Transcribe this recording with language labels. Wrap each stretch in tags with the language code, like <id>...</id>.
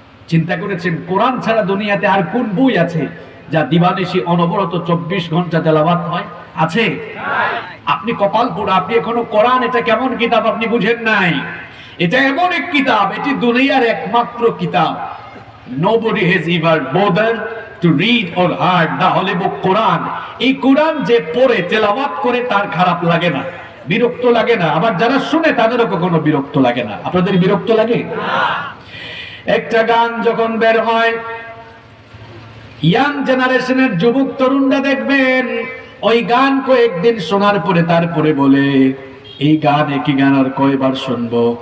<bn>চিন্তা করেছেন কোরআন ছাড়া দুনিয়াতে আর কোন বই আছে যা দিবানিশি অনবরত 24 ঘন্টা তেলাওয়াত হয়? আছে? আপনি কপাল পোড়া, আপনি এখনো কোরআন এটা কেমন কিতাব আপনি বুঝেন নাই। এটা এমন এক কিতাব, এটি দুনিয়ার একমাত্র কিতাব।</bn> <en>Nobody has ever bothered to read or heard the holy book Quran.</en> <bn>এই কোরআন যে পড়ে তেলাওয়াত করে তার খারাপ লাগে না, বিরক্ত লাগে না। আবার যারা শুনে তাদেরও কখনো বিরক্ত লাগে না। আপনাদের বিরক্ত লাগে? একটা গান যখন বের হয়, ইয়াং জেনারেশনের যুবক তরুণরা দেখবেন ওই গান কয়েকদিন শোনার পরে তারপরে বলে এই গান, একই গান আর কয়বার শুনবো?</bn>